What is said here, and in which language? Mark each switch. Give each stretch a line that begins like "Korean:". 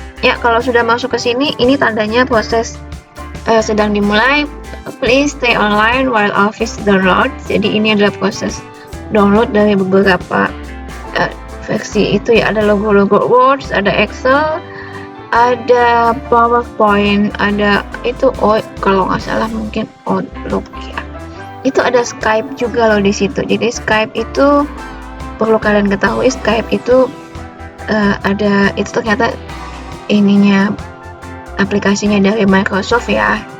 Indonesian: Ya, kalau sudah masuk ke sini, ini tandanya proses sedang dimulai.
English: Please stay online while Office downloads.
Indonesian: Jadi ini adalah proses download dari beberapa versi itu ya. Ada logo-logo Word, ada Excel, ada PowerPoint, ada itu kalau nggak salah mungkin Outlook ya. Itu ada Skype juga loh di situ. Jadi Skype itu perlu kalian ketahui, Skype itu ada itu ternyata ininya aplikasinya dari Microsoft ya.